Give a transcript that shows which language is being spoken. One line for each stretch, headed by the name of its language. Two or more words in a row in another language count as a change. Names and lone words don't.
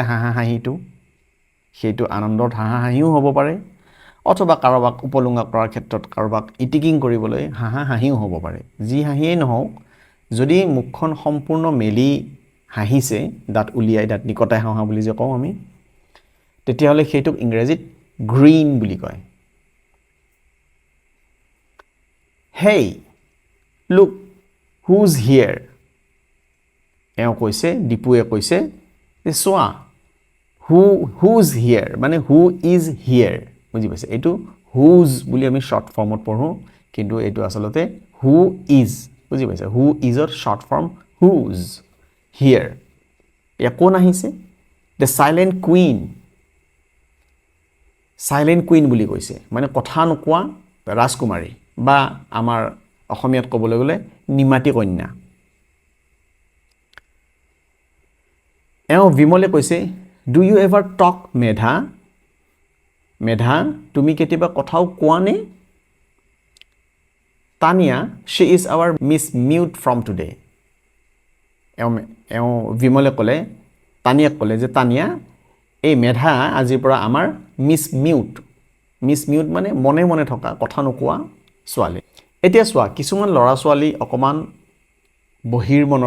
Assamese: হাঁহিটো সেইটো আনন্দৰ হাঁহিও হ'ব পাৰে অথবা কাৰোবাক উপলুঙা কৰাৰ ক্ষেত্ৰত কাৰোবাক ইটিকিং কৰিবলৈ হাঁহিও হ'ব পাৰে যি হাঁহিয়েই নহওক যদি মুখখন সম্পূৰ্ণ মেলি হাঁহিছে দাঁত উলিয়াই দাঁত নিকটাই হাঁহা বুলি যে কওঁ আমি তেতিয়াহ'লে সেইটোক ইংৰাজীত গ্ৰীন বুলি কয়
English: Hey, look, who's here?
Assamese: এওঁ কৈছে ডিপুৱে কৈছে যে চোৱা
English: who's here
Assamese: মানে
English: who is here
Assamese: বুজি পাইছে এইটো who's বুলি আমি
English: short formত
Assamese: পঢ়োঁ কিন্তু এইটো আচলতে
English: who is
Assamese: বুজি পাইছে
English: who is
Assamese: ৰ
English: short form who's here
Assamese: এয়া কোন আহিছে
English: the silent
Assamese: queen বুলি কৈছে মানে কথা নোকোৱা ৰাজকুমাৰী বা আমাৰ অসমীয়াত ক'বলৈ গ'লে নিমাতী কন্যা এওঁ বিমলে কৈছে
English: do you ever talk
Assamese: মেধা তুমি কেতিয়াবা কথাও কোৱা নে তানিয়া
English: she is our miss mute from today
Assamese: এওঁ বিমলে ক'লে তানিয়াক ক'লে যে তানিয়া এই মেধা আজিৰ পৰা আমাৰ
English: miss mute
Assamese: মানে মনে মনে থকা কথা নোকোৱা ছোৱালী এতিয়া চোৱা কিছুমান ল'ৰা ছোৱালী অকমান বহিৰ্মনৰ